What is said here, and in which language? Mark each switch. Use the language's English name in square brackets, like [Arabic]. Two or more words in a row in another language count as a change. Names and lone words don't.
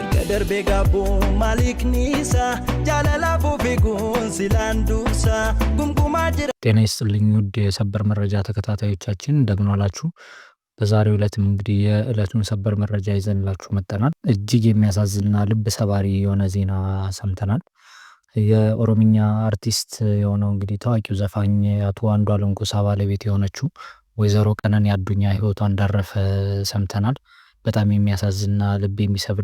[Amharic] darbe gabu maliknisa jalala bufigun silandusa gumguma jira ጤና ይስጥልኝ ውድ የሰበር መረጃ ተከታታዮቻችን እንደምን ዋላችሁ። በዛሬው ዕለትም እንግዲህ የዕለቱን ሰበር መረጃ ይዘንላችሁ መጥተናል። እጅግ የሚያሳዝንና ልብ ሰባሪ የሆነ ዜና ሰምተናል። የኦሮምኛ አርቲስት የሆነው እንግዲህ ታዋቂው ዘፋኝ አቶ አንዱዓለም ጎሳ ባለቤት የሆነችው ወይዘሮ ቀነኒ አዱኛ ህይወቷ እንዳረፈ ሰምተናል። በጣም የሚያሳዝንና ልብ የሚሰብር